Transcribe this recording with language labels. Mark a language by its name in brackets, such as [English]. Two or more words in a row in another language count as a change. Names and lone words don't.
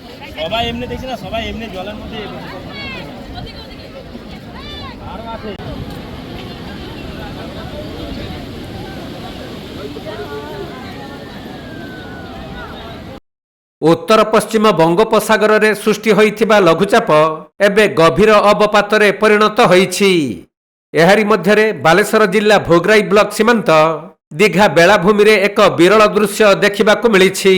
[Bangla] সবাই এমনি দেখছি না, সবাই এমনি জলের মধ্যে আরো আছে। [Odia] ଉତ୍ତର ପଶ୍ଚିମ ବଙ୍ଗୋପସାଗରରେ ସୃଷ୍ଟି ହୋଇଥିବା ଲଘୁଚାପ ଏବେ ଗଭୀର ଅବପାତରେ ପରିଣତ ହୋଇଛି। ଏହାରି ମଧ୍ୟରେ ବାଲେଶ୍ୱର ଜିଲ୍ଲା ଭୋଗରାଇ ବ୍ଲକ ସୀମାନ୍ତ ଦୀଘା ବେଳାଭୂମିରେ ଏକ ବିରଳ ଦୃଶ୍ୟ ଦେଖିବାକୁ ମିଳିଛି।